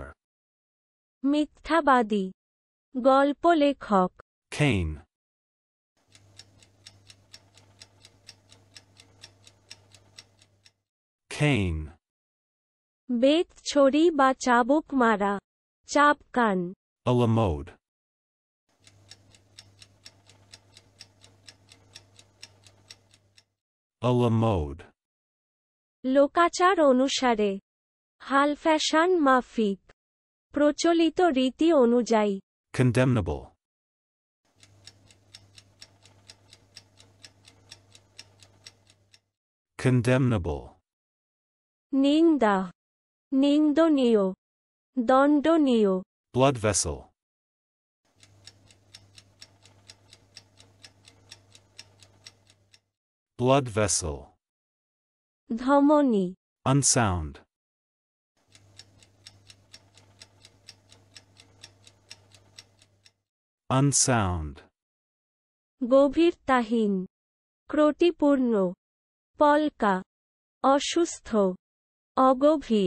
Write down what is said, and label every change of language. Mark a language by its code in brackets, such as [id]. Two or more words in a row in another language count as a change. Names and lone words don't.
[bn] মিথ্যাবাদী। গল্প লেখক। [en] Cane. Cane. [bn] বেত ছড়ি বা চাবুক মারা। চাপকান। [fr] A la mode. A la mode. [bn] লোকাচার অনুসারে। হাল ফ্যাশন মাফিক। প্রচলিত রীতি অনুযায়ী। [en] Condemnable. Condemnable. [bn] নিন্দা। নিন্দনীয়। দণ্ডনীয়। [en] Blood vessel. Blood vessel. [bn] ধমনী। [en] Unsound. Unsound. [bn] গভীরতাহীন। ক্রটিপূর্ণ। পলকা। অসুস্থ। অগভীর।